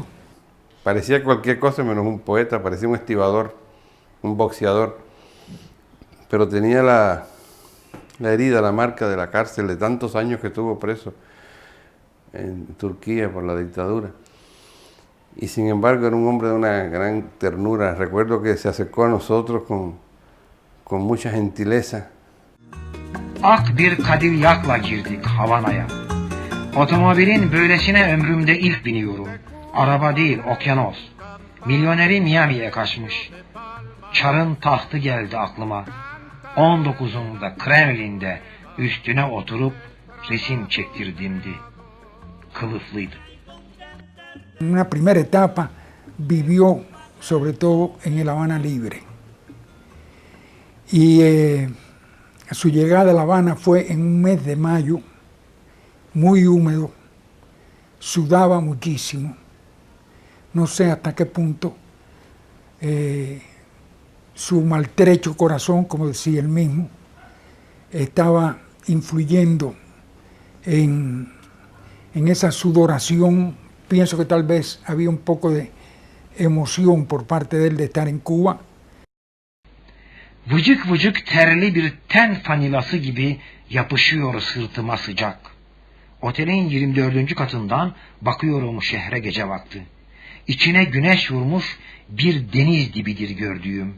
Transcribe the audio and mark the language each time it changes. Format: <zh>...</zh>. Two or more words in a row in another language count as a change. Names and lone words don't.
<es>Parecía cualquier cosa menos un poeta, parecía un estibador, un boxeador, pero tenía la herida, la marca de la cárcel de tantos años que estuvo preso en Turquía por la dictadura. Y sin embargo era un hombre de una gran ternura. Recuerdo que se acercó a nosotros con mucha gentileza.</es> <tr>Ak bir Cadillac girdik Havana'ya. Otomobilin böylesine ömrümde ilk biniyorum. Araba değil, okyanos. Milyoneri Miami'ye kaçmış. Çar'ın tahtı geldi aklıma. 19'unda Kremlin'de üstüne oturup resim çektirdiğimdi. Kılıflıydı.</tr> <es>Una primera etapa vivió sobre todo en El Habana Libre. Y su llegada a La Habana fue en un mes de mayo, muy húmedo, sudaba muchísimo. No sé hasta qué punto su maltrecho corazón, como decía él mismo, estaba influyendo en esa sudoración. Pienso que tal vez había un poco de emoción por parte de él de estar en Cuba.</es> <tr>Vıcık vıcık terli bir ten fanilası gibi yapışıyor sırtıma sıcak. Otelin 24. katından bakıyorum şehre gece vakti. İçine güneş vurmuş bir deniz dibidir gördüğüm.</tr>